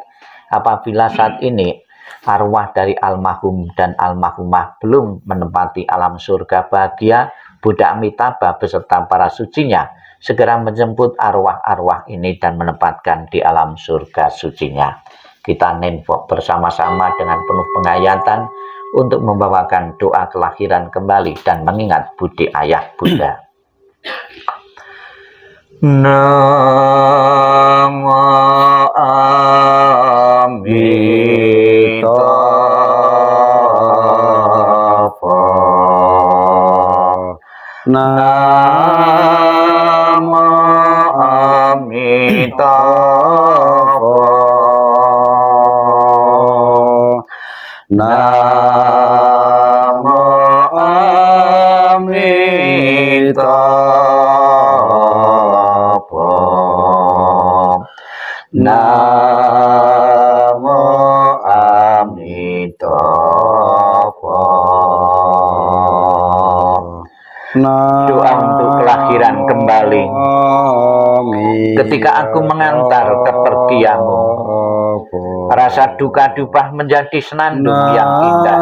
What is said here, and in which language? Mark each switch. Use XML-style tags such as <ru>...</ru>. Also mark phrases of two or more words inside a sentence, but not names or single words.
<id>Apabila saat ini arwah dari almarhum dan almarhumah belum menempati alam surga bahagia, Buddha Amitabha beserta para sucinya segera menjemput arwah-arwah ini dan menempatkan di alam surga sucinya. Kita nenpok bersama-sama dengan penuh penghayatan untuk membawakan doa kelahiran kembali dan mengingat budi ayah bunda.</id> <sa>Namo Amitabha. Namo Amitabha. Namo Amitabha. Namo Amitabha.</sa> <id>Doa untuk kelahiran kembali. Ketika aku mengantar kepergianmu, rasa duka duka menjadi senandung yang indah.</id>